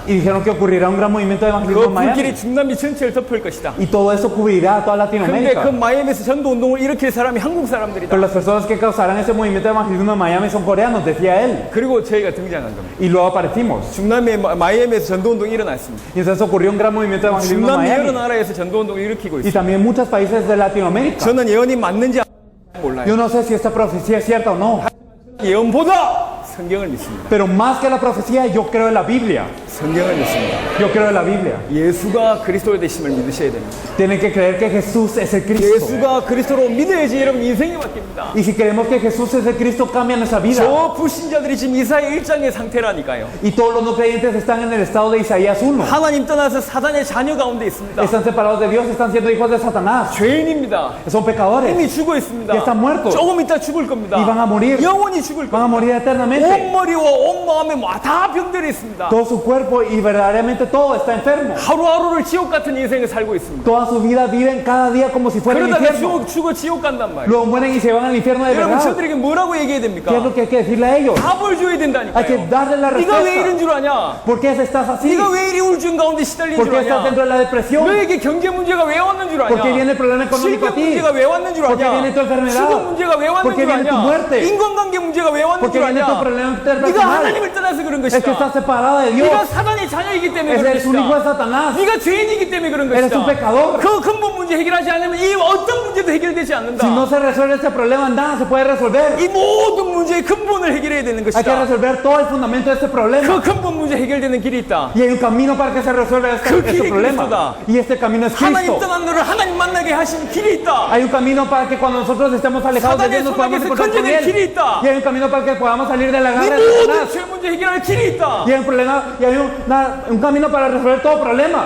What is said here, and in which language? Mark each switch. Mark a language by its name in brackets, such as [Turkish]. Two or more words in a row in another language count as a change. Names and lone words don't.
[Spanish] Y dijeron que ocurrirá un gran movimiento de evangelismo [Korean] 그 [Spanish] en Miami. [Korean] 불길이 중남미 전체를 덮을 것이다. [Spanish] Y todo eso cubrirá a toda [Korean] 근데 그 [Spanish] Latinoamérica. [Korean] 마이애미에서 전도운동을 일으킬 사람이 한국 사람들이다. [Spanish] Pero las personas que causarán ese movimiento de evangelismo en Miami son coreanos, decía él. [Korean] 그리고 저희가 등장한 겁니다. [Spanish] Y luego aparecimos. [Korean] 중남미 마이애미에서 전도운동이 일어났습니다. [Spanish] Y entonces ocurrió un gran movimiento de evangelismo en [Korean] 중남미 여러 [Spanish] Miami. [Korean] 나라에서 전도운동을 일으키고 [Spanish] Y [Korean] 있습니다. [Spanish] también muchos países de Latinoamérica. [Korean] 저는 예언이 맞는지 몰라요. [Spanish] Yo no sé si esta profecía es cierta o no. [Korean] 예언보다 성경을 믿습니다. [Spanish] Pero más que la profecía, yo creo en la Biblia. [Korean] 성경을 믿습니다. [Spanish] Yo creo en la Biblia. [Korean] 예수가 그리스도의 되심을 믿으셔야 됩니다. [Spanish] Tienen que creer que Jesús es el Cristo. [Korean] 예수가 그리스도로 믿어야지 여러분 인생이 바뀝니다. [Spanish] Y si creemos que Jesús es el Cristo, cambia nuestra vida. [Korean] 저 불신자들이 지금 이사야 1장의 상태라니까요. [Spanish] Y todos los no creyentes están en el estado de Isaías 1. [Korean] 하나님 떠나서 사단의 자녀 가운데 있습니다. [Spanish] Están separados de Dios, están siendo hijos de Satanás. [Korean] 죄인입니다. [Spanish] Son pecadores. [Korean] 이미 죽어 있습니다. [Spanish] Ya están muertos. [Korean] 조금 있다 죽을 겁니다. [Spanish] Y van a morir. [Korean] 영원히 죽을 [Spanish] Van a [Korean] 겁니다. [Spanish] morir eternamente. [Korean] 온 머리와 온 마음에 다 병들어 있습니다. [Spanish] Todo su cuerpo y verdaderamente todo está enfermo. [Korean] 하루하루를 지옥 같은 인생을 살고 있습니다. [Spanish] Toda su vida viven cada día como si fuera el [Korean] 그러다가 [Spanish] infierno. [Korean] 죽어 지옥 간단 말이에요. [Spanish] Luego mueren y se van al infierno de [Korean] 여러분 [Spanish] verdad. [Korean] 저들에게 뭐라고 얘기해야 됩니까? [Spanish] ¿Qué es lo que hay que decirle a ellos? [Korean] 답을 줘야 [Spanish] Hay que [Korean] 된다니까요. [Spanish] darle la [Korean] 네가 왜 이런 [Spanish] respuesta. [Korean] 줄 아냐? [Spanish] ¿Por qué estás así? [Korean] 네가 왜 이리 우울증 가운데 시달린 [Spanish] ¿Por [Korean] 줄 [Spanish] qué estás dentro [Korean] 아냐? [Spanish] de la depresión? [Korean] 너에게 경제 문제가 왜 왔는 줄 [Spanish] ¿Por qué viene [Korean] 아냐? [Spanish] el problema económico a [Korean] 질병 [Spanish] ti? [Korean] 문제가 왜 왔는 줄 [Spanish] ¿Por qué [Korean] 아냐? [Spanish] viene tu enfermedad? [Korean] 죽음 문제가 왜 왔는 [Spanish] ¿Por qué [Korean] 줄 [Spanish] viene tu [Korean] 아냐? [Spanish] muerte? [Korean] 인간관계 문제가 왜 왔는 [Spanish] ¿Por qué [Korean] 줄 [Spanish] viene tu [Korean] 아냐? [Spanish] problema problema [Korean] 네가 [Spanish] interpersonal. [Korean] 하나님을 떠나서 그런 [Spanish] Es que [Korean] 것이다. [Spanish] estás separada de Dios. [Korean] 네가 사단의 자녀이기 때문에 그런 [Spanish] Eres un hijo de [Korean] 것이다. [Spanish] Satanás. [Korean] 네가 죄인이기 때문에 그런 [Spanish] Eres un [Korean] 것이다. [Spanish] pecador. [Korean] 그 근본 문제 해결하지 않으면 이 어떤 문제도 해결되지 않는다. [Spanish] Si no se resuelve este problema, nada se puede resolver. [Korean] 이 모든 문제의 근본을 해결해야 되는 [Spanish] Hay que [Korean] 것이다. [Spanish] resolver todo el fundamento de este problema. [Korean] 그 근본 문제 해결되는 길이 있다. [Spanish] Y hay un camino para que se resuelva [Korean] 그 [Spanish] este [Korean] 길이 [Spanish] problema. [Korean] 그리스도다. [Spanish] Y este camino es [Korean] 하나님 [Spanish] Cristo. [Korean] 떠난 너를 하나님 만나게 하신 길이 있다. [Spanish] Hay un camino para que cuando nosotros estemos alejados de Dios nos podamos encontrar con Él. Y hay un camino para que podamos salir de la [Korean] 이 [Spanish] garra de [Korean] 모든 [Spanish] Satanás. [Korean] 죄 문제 해결할 길이 있다. [Spanish] Y hay un problema, y hay un camino para resolver todo problema.